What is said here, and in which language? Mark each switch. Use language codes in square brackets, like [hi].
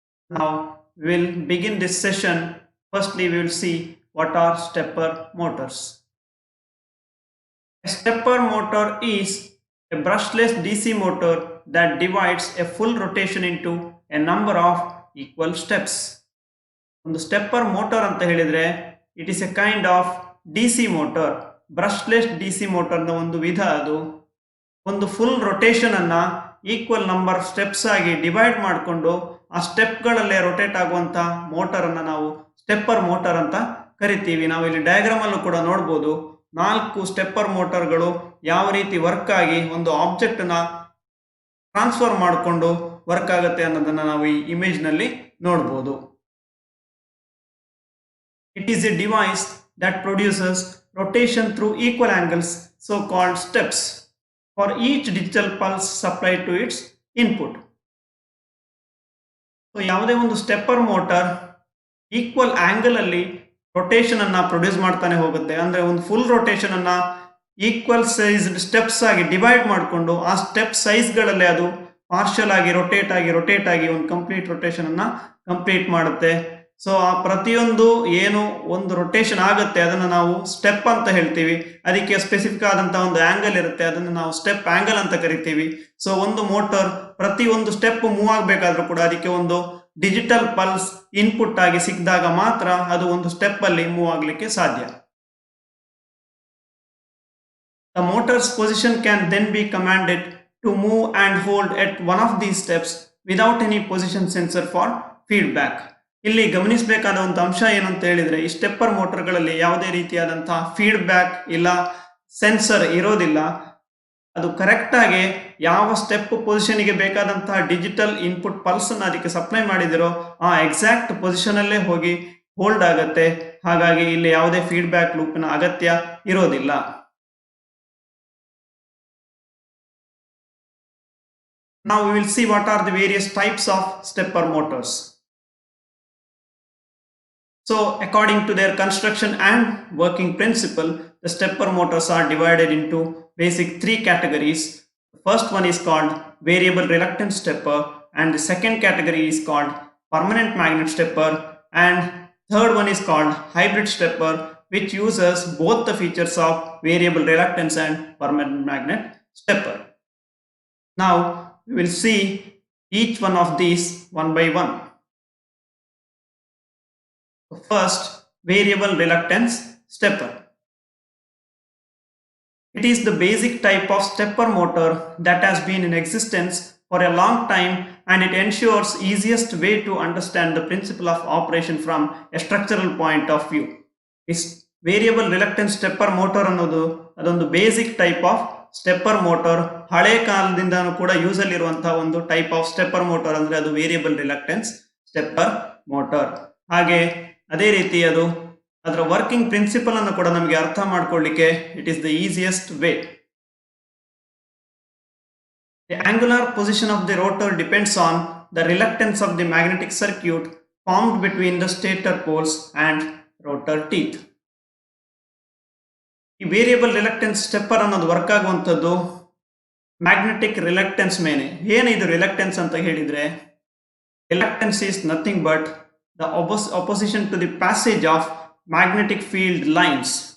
[en] Now we will begin this session. Firstly, we will see what are stepper motors. A stepper motor is a brushless DC motor that divides a full rotation into a number of equal steps. [kn] ಒಂದು stepper motor ಅಂತ ಹೇಳಿದ್ರೆ [en] it is a kind of DC motor, [kn] brushless DC ಮೋಟರ್ನ ಒಂದು ವಿಧ. ಅದು ಒಂದು full rotation ಅನ್ನ equal number steps ಆಗಿ divide ಮಾಡಿಕೊಂಡು ಆ ಸ್ಟೆಪ್ಗಳಲ್ಲೇ ರೊಟೇಟ್ ಆಗುವಂತ ಮೋಟರ್ ಅನ್ನ ನಾವು ಸ್ಟೆಪ್ಪರ್ ಮೋಟರ್ ಅಂತ ಕರಿತೀವಿ. ನಾವು ಇಲ್ಲಿ ಡಯಾಗ್ರಾಮ್ ಅಲ್ಲೂ ಕೂಡ ನೋಡಬಹುದು 4 ಸ್ಟೆಪ್ಪರ್ ಮೋಟರ್ಗಳು ಯಾವ ರೀತಿ ವರ್ಕ್ ಆಗಿ ಒಂದು ಆಬ್ಜೆಕ್ಟ್ ನ ಟ್ರಾನ್ಸ್ಫರ್ ಮಾಡಿಕೊಂಡು ವರ್ಕ್ ಆಗುತ್ತೆ ಅನ್ನೋದನ್ನ ನಾವು ಈ ಇಮೇಜ್ ನಲ್ಲಿ ನೋಡಬಹುದು. [en] It is a device that produces rotation through equal angles, so called steps, for each digital pulse supplied to its input. [kn] So ಯಾವುದೇ ಒಂದು ಸ್ಟೆಪ್ಪರ್ ಮೋಟರ್ ಈಕ್ವಲ್ ಆಂಗಲ್ ಅಲ್ಲಿ ರೊಟೇಷನ್ ಅನ್ನ ಪ್ರೊಡ್ಯೂಸ್ ಮಾಡ್ತಾನೆ ಹೋಗುತ್ತೆ. ಅಂದ್ರೆ ಒಂದು ಫುಲ್ ರೊಟೇಷನ್ ಅನ್ನ ಈಕ್ವಲ್ ಸೈಜ್ ಸ್ಟೆಪ್ಸ್ ಆಗಿ ಡಿವೈಡ್ ಮಾಡಿಕೊಂಡು ಆ ಸ್ಟೆಪ್ ಸೈಜ್ ಗಳಲ್ಲೇ ಅದು ಪಾರ್ಷಿಯಲ್ ಆಗಿ ರೊಟೇಟ್ ಆಗಿ ಒಂದು ಕಂಪ್ಲೀಟ್ ರೊಟೇಷನ್ ಅನ್ನ ಕಂಪ್ಲೀಟ್ ಮಾಡುತ್ತೆ. ಸೊ ಆ ಪ್ರತಿಯೊಂದು ಏನು ಒಂದು ರೊಟೇಷನ್ ಆಗುತ್ತೆ ಅದನ್ನು ನಾವು ಸ್ಟೆಪ್ ಅಂತ ಹೇಳ್ತೀವಿ. ಅದಕ್ಕೆ ಸ್ಪೆಸಿಫಿಕ್ ಆದಂತಹ ಒಂದು ಆಂಗಲ್ ಇರುತ್ತೆ, ಅದನ್ನು ನಾವು ಸ್ಟೆಪ್ ಆಂಗಲ್ ಅಂತ ಕರಿತೀವಿ. ಸೊ ಒಂದು ಮೋಟರ್ ಪ್ರತಿ ಒಂದು ಸ್ಟೆಪ್ ಮೂವ್ ಆಗಬೇಕಾದ್ರೂ ಕೂಡ ಅದಕ್ಕೆ ಒಂದು ಡಿಜಿಟಲ್ ಪಲ್ಸ್ ಇನ್ಪುಟ್ ಆಗಿ ಸಿಕ್ಕಿದಾಗ ಮಾತ್ರ ಅದು ಒಂದು ಸ್ಟೆಪ್ ಅಲ್ಲಿ ಮೂವ್ ಆಗಲಿಕ್ಕೆ ಸಾಧ್ಯ. [en] The motor's position can then be commanded to move and hold at one of these steps without any position sensor for feedback. [kn] ಇಲ್ಲಿ ಗಮನಿಸಬೇಕಾದ ಒಂದು ಅಂಶ ಏನು ಅಂತ ಹೇಳಿದ್ರೆ, ಈ ಸ್ಟೆಪ್ಪರ್ ಮೋಟರ್ಗಳಲ್ಲಿ ಯಾವುದೇ ರೀತಿಯಾದಂತಹ ಫೀಡ್ಬ್ಯಾಕ್ ಇಲ್ಲ, ಸೆನ್ಸರ್ ಇರೋದಿಲ್ಲ. ಅದು ಕರೆಕ್ಟ್ ಆಗಿ ಯಾವ ಸ್ಟೆಪ್ ಪೊಸಿಷನ್ಗೆ ಬೇಕಾದಂತಹ ಡಿಜಿಟಲ್ ಇನ್ಪುಟ್ ಪಲ್ಸ್ ಅನ್ನು ಅದಕ್ಕೆ ಸಪ್ಲೈ ಮಾಡಿದಿರೋ ಆ ಎಕ್ಸಾಕ್ಟ್ ಪೊಸಿಷನ್ ಅಲ್ಲೇ ಹೋಗಿ ಹೋಲ್ಡ್ ಆಗುತ್ತೆ. ಹಾಗಾಗಿ ಇಲ್ಲಿ ಯಾವುದೇ ಫೀಡ್ಬ್ಯಾಕ್ ಲೂಪಿನ ಅಗತ್ಯ ಇರೋದಿಲ್ಲ. [en] Now we will see what are the various types of stepper motors. So according to their construction and working principle, the stepper motors are divided into basic 3 categories. The first one is called variable reluctance stepper, and the second category is called permanent magnet stepper, and third one is called hybrid stepper, which uses both the features of variable reluctance and permanent magnet stepper. Now we will see each one of these one by one. First, variable reluctance stepper. It is the basic type of stepper motor that has been in existence for a long time, and it ensures easiest way to understand the principle of operation from a structural point of view. [kn] This variable ರಿಲಕ್ಟೆನ್ಸ್ stepper motor ಅನ್ನೋದು ಅದೊಂದು basic type of stepper motor. ಹಳೆ ಕಾಲದಿಂದನೂ ಕೂಡ use ಅಲ್ಲಿ ಇರುವಂತಹ ಒಂದು type of stepper motor ಅಂದ್ರೆ ಅದು variable ರಿಲಕ್ಟೆನ್ಸ್ stepper motor. ಹಾಗೆ ಅದೇ ರೀತಿ ಅದು ಅದರ ವರ್ಕಿಂಗ್ ಪ್ರಿನ್ಸಿಪಲ್ ಅನ್ನು ಕೂಡ ನಮಗೆ ಅರ್ಥ ಮಾಡ್ಕೊಳ್ಳಿಕ್ಕೆ [en] It is the easiest way. The angular position of the rotor depends on the reluctance of the magnetic circuit formed between the stator poles and rotor teeth. [kn] ಈ ವೇರಿಯಬಲ್ ರಿಲಕ್ಟೆನ್ಸ್ ಸ್ಟೆಪ್ಪರ್ ಅನ್ನೋದು work ಆಗುವಂಥದ್ದು magnetic ರಿಲಕ್ಟೆನ್ಸ್ ಮೇಲೆ. ಏನಿದು ರಿಲಕ್ಟೆನ್ಸ್ ಅಂತ ಹೇಳಿದ್ರೆ, [en] Reluctance is nothing but the opposition to the passage of magnetic field lines.